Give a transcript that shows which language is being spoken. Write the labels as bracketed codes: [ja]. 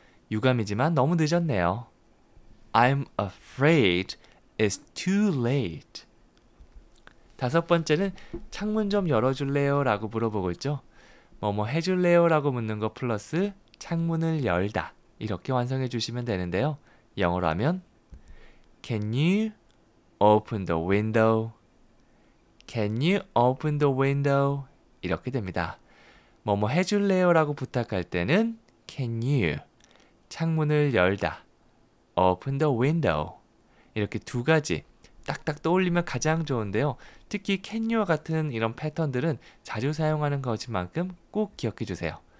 [ko] 유감이지만 너무 늦었네요. [en] I'm afraid it's too late. [ko] 다섯 번째는 창문 좀 열어줄래요? 라고 물어보고 있죠. 뭐뭐 해줄래요? 라고 묻는 거 플러스 창문을 열다. 이렇게 완성해 주시면 되는데요. 영어로 하면 [en] Can you open the window? Can you open the window? [ko] 이렇게 됩니다. 뭐뭐 해줄래요? 라고 부탁할 때는 [en] Can you? [ko] 창문을 열다. [en] Open the window. [ko] 이렇게 두 가지 딱딱 떠올리면 가장 좋은데요. 특히 [en] can you [ko] 와 같은 이런 패턴들은 자주 사용하는 것인 만큼 꼭 기억해 주세요.